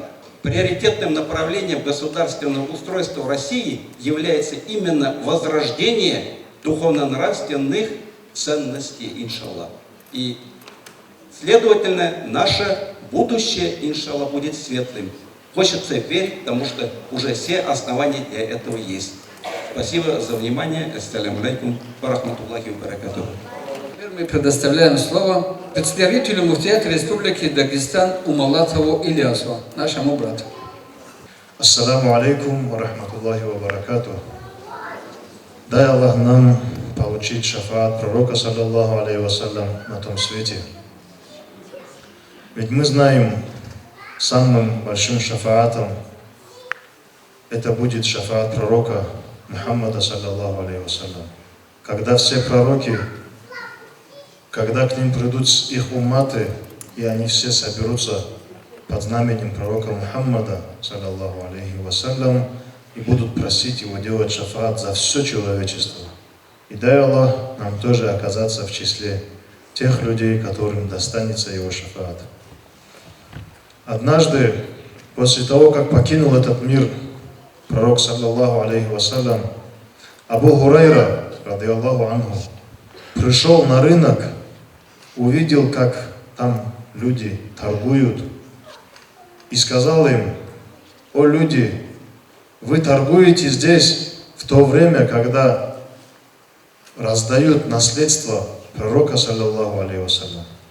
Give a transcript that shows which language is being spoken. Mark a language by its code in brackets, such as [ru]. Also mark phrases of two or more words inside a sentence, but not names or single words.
[ru] Приоритетным направлением государственного устройства в России является именно возрождение духовно-нравственных ценностей, иншаллах. И, следовательно, наше будущее, иншаллах, будет светлым. Хочется верить, потому что уже все основания для этого есть. Спасибо за внимание. [ar] السلام عليكم ورحمة الله وبركاته. [ru] Теперь мы предоставляем слово представителю муфтията Республики Дагестан Умалатову Ильясу, нашему брату. [ar] السلام عليكم ورحمة الله وبركاته. [ru] Дай Аллах нам получить шафаат пророка, [ar] صلى الله عليه وسلم, [ru] на том свете. Ведь мы знаем, самым большим шафаатом это будет шафаат пророка Мухаммада, [ar] صلى الله عليه وسلم. [ru] Когда все пророки, когда к ним придут их умматы, и они все соберутся под знаменем пророка Мухаммада, [ar] صلى الله عليه وسلم, [ru] и будут просить его делать шафаат за все человечество. И дай Аллах нам тоже оказаться в числе тех людей, которым достанется его шафаат. Однажды, после того, как покинул этот мир пророк, [ar] صلى الله عليه وسلم, [ru] Абу Хурайра, [ar] رضي الله عنه, [ru] пришел на рынок, увидел, как там люди торгуют, и сказал им: «О люди, вы торгуете здесь в то время, когда раздают наследство пророка, [ar] صلى الله عليه وسلم».